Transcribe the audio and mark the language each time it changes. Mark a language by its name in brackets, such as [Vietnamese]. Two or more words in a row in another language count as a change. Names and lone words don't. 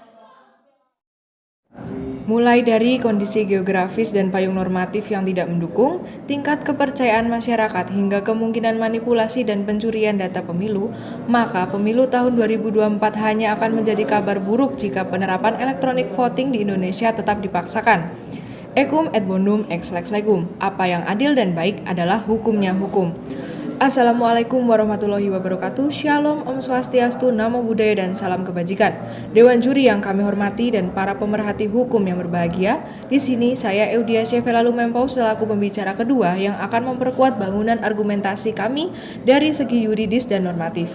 [Indonesian] Mulai dari kondisi geografis dan payung normatif yang tidak mendukung, tingkat kepercayaan masyarakat hingga kemungkinan manipulasi dan pencurian data pemilu, maka pemilu tahun 2024 hanya akan menjadi kabar buruk jika penerapan elektronik voting di Indonesia tetap dipaksakan. [Latin] Ecum et bonum ex lex legum, [Indonesian] apa yang adil dan baik adalah hukumnya hukum. [Arabic] السلام عليكم ورحمة الله وبركاته. [Indonesian] Shalom, [Balinese] Om Swastiastu, [Pali] namo buddhaya, [Indonesian] dan salam kebajikan. Dewan Juri yang kami hormati dan para pemerhati hukum yang berbahagia, di sini saya Eudia Syafela Lumempo selaku pembicara kedua yang akan memperkuat bangunan argumentasi kami dari segi yuridis dan normatif.